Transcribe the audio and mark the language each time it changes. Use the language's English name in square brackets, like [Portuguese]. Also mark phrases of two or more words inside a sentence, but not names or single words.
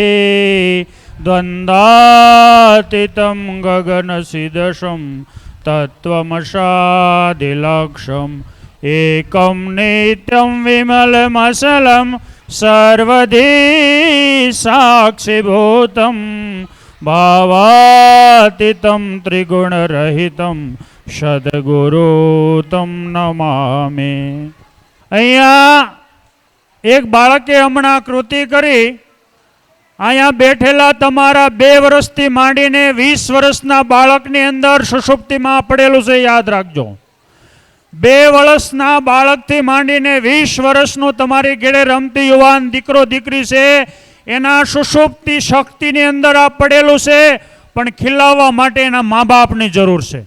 [Sanskrit] द्वन्द्वातीतं गगनसदृशं तत्त्वमसादिलक्ष्यम् एकं नित्यं विमलमचलं सर्वधी साक्षिभूतं भावातीतं त्रिगुणरहितं सद्गुरु तं नमामि। [Gujarati] અહીંયા એક બાળકે હમણાં કૃતિ કરી, અહીંયા બેઠેલા તમારા 2 વર્ષથી માંડીને 20 વર્ષના બાળકની અંદર સુષુપ્તિમાં પડેલું છે, યાદ રાખજો। 2 વર્ષના બાળકથી માંડીને 20 વર્ષનું તમારી ઘેરે રમતી યુવાન દીકરો દીકરી છે, એના સુષુપ્તિ શક્તિની અંદર આ પડેલું છે, પણ ખીલાવવા માટે એના મા બાપની જરૂર છે।